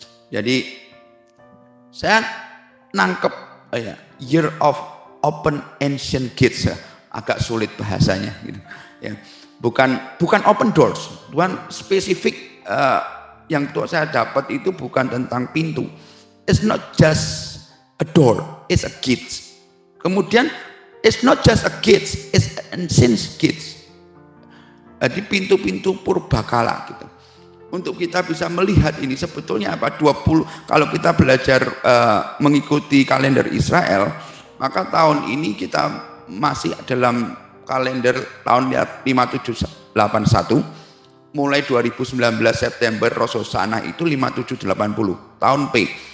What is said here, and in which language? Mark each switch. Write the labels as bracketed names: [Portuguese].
[Indonesian] Jadi saya nangkep [English] Year of Open Ancient Gates, [Indonesian] agak sulit bahasanya gitu. Ya. Bukan [English] open doors, [Indonesian] Tuhan spesifik yang saya dapat itu bukan tentang pintu. [English] It's not just a door, it's a gate. [Indonesian] Kemudian [English] it's not just a gate, it's ancient gates. [Indonesian] Jadi pintu-pintu purbakala gitu. Untuk kita bisa melihat ini sebetulnya apa 20 kalau kita belajar mengikuti kalender Israel, maka tahun ini kita masih dalam kalender tahun 5781, mulai 2019 September Rosh Hashanah itu 5780 tahun P.